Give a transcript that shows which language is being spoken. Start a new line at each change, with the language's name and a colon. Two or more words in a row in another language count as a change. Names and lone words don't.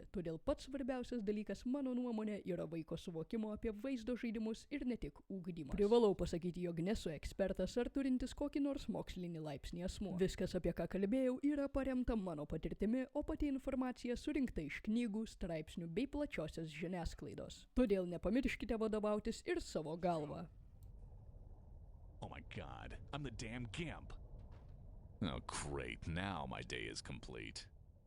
Lithuanian: Todėl pats svarbiausias dalykas, mano nuomonė, yra vaiko suvokimo apie vaizdo žaidimus ir ne tik ugdymas. Privalau pasakyti, jog nesu ekspertas ar turintis kokį nors mokslinį laipsnį asmuo. Viskas, apie ką kalbėjau, yra paremta mano patirtimi, o pati informacija surinkta iš knygų, straipsnių bei plačiosios žiniasklaidos. Todėl nepamirškite vadovautis ir savo galvą.
English: Oh my god, I'm the damn gimp. Oh great, now my day is complete.